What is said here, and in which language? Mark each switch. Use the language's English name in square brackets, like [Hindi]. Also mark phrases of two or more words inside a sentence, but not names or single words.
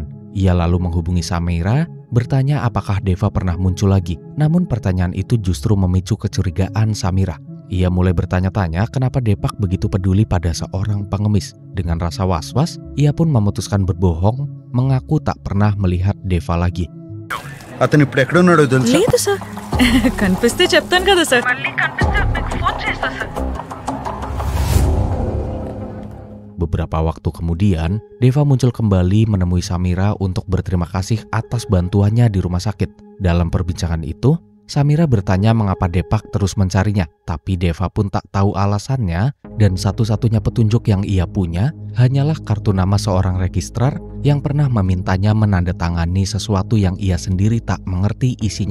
[Indonesian] Ia lalu menghubungi Samera, bertanya apakah Deva pernah muncul lagi. Namun pertanyaan itu justru memicu kecurigaan Samira. Ia mulai bertanya-tanya kenapa Depak begitu peduli pada seorang pengemis. Dengan rasa was-was, ia pun memutuskan berbohong, mengaku tak pernah melihat Deva lagi. [Telugu] అతను ఇప్పుడు ఎక్కడ ఉన్నాడో తెలుసా? లేదు సార్, కనిపిస్తే చెప్తాను కదా సార్. [Indonesian] Beberapa waktu kemudian, Deva muncul kembali menemui Samira untuk berterima kasih atas bantuannya di rumah sakit. Dalam perbincangan itu, Samira bertanya mengapa Depak terus mencarinya, tapi Deva pun tak tahu alasannya dan satu-satunya petunjuk yang ia punya hanyalah kartu nama seorang registrar yang pernah memintanya menandatangani sesuatu yang ia sendiri tak mengerti isinya.